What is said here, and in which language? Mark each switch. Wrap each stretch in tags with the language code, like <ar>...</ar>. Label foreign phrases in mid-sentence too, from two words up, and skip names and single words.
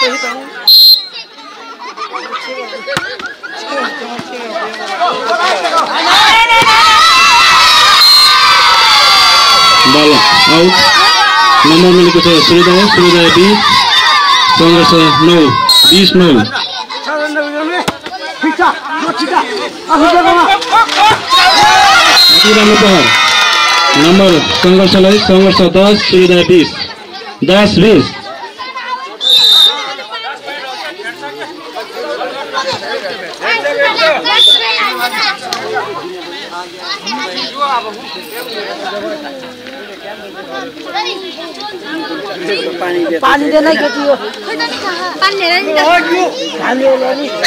<en>ball out</en> <ne>नम्बर मिलेको छ सूर्योदय सूर्योदय 20 संघर्ष 9 20-9 अति राम्रो प्रहार नम्बर संघर्षलाई संघर्ष 10 सूर्योदय 20 10-20</ne> <hi>पानी देना क्या चाहिए पानी लेना नहीं पानी लेनी</hi>